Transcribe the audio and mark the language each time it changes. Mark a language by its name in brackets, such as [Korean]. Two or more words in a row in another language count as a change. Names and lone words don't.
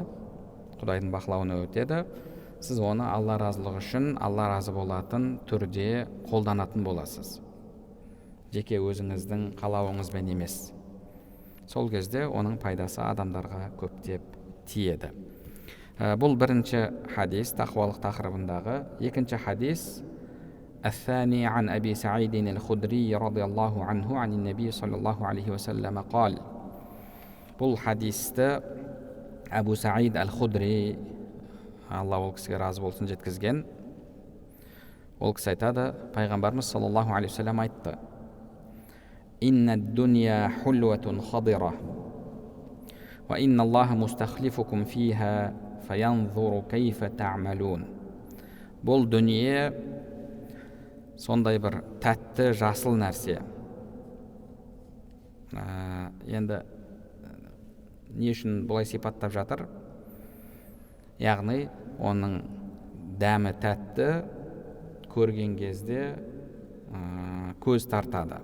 [Kazakh] Құдайдың бақылауына өтеді. Сіз оны Алла разылығы үшін, Алла разы болатын түрде қолданатын боласыз. Жеке өзіңіздің қалауыңызбен емес. Сол кезде оның пайдасы адамдарға көптеп тиеді. Бұл бірінші хадис, тақуалық тақырыбындағы. [Arabic] Екінші хадис: الثاني عن أبي سعيد الخدري رضي الله عنه عن النبي صلى الله عليه وسلم قال. [Kazakh] Бұл хадисті Абу Саид Ал-Худри, Алла ол кісіге разы болсын, жеткізген. Ол кісі айтады, пайғамбарымыз [Arabic] صلى الله عليه وسلم айтты: «إن الدنيا حلوة خضرة وإن الله مستخلفكم فيها فينظر كيف تعملون». [Kazakh] Бұл дүние сондай бір тәтті, жасыл нәрсе. Енді не үшін бұлай сипаттап жатыр? Яғни оның дәмі тәтті, көрген кезде көз тартады.